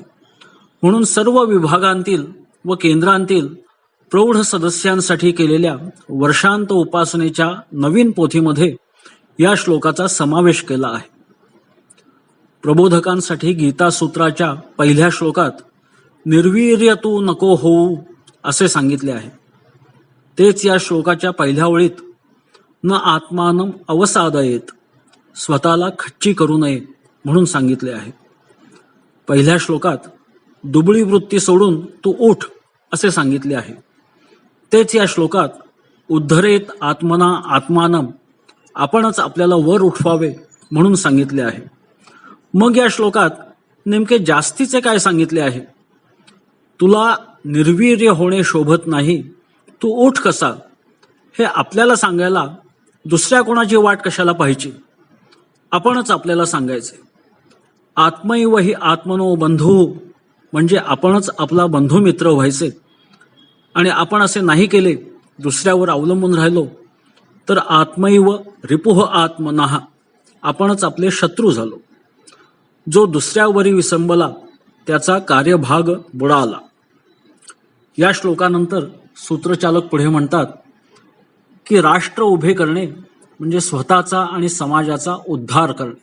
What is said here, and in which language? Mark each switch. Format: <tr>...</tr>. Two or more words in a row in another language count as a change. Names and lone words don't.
<mr>म्हणून सर्व विभागांतील व केंद्रांतील प्रौढ सदस्यांसाठी केलेल्या वर्षांत उपासनेच्या नवीन पोथीमध्ये या श्लोकाचा समावेश केला आहे. प्रबोधकांसाठी गीता सूत्राच्या पहिल्या श्लोकात निर्वीर्य तू नको होऊ असे सांगितले आहे. तेच या श्लोकाच्या पहिल्या ओळीत</mr> <sa>न आत्मानं अवसादयेत,</sa> <mr>स्वतःला खच्ची करू नये म्हणून सांगितले आहे. पहिल्या श्लोकात दुबळी वृत्ती सोडून तू उठ असे सांगितले आहे. तेच या श्लोकात</mr> <sa>उद्धरेत आत्मना आत्मानं,</sa> <mr>आपणच आपल्याला वर उठवावे म्हणून सांगितले आहे. मग या श्लोकात नेमके जास्तीचे काय सांगितले आहे? तुला निर्वीर्य होणे शोभत नाही, तू उठ कसा, हे आपल्याला सांगायला दुसऱ्या कोणाची वाट कशाला पाहिजे? आपणच आपल्याला सांगायचे.</mr> <sa>आत्मैव हि आत्मनो बंधू</sa> <mr>म्हणजे आपणच आपला बंधू मित्र व्हायचे. आणि आपण असे नाही केले, दुसऱ्यावर अवलंबून राहिलो तर</mr> <sa>आत्मैव रिपुः आत्मनः,</sa> <mr>आपणच आपले शत्रू झालो. जो दुसऱ्यावरी विसंबला त्याचा कार्यभाग बुडाला. या श्लोकानंतर सूत्रचालक पुढे म्हणतात की राष्ट्र उभे करणे म्हणजे स्वतःचा आणि समाजाचा उद्धार करणे.</mr>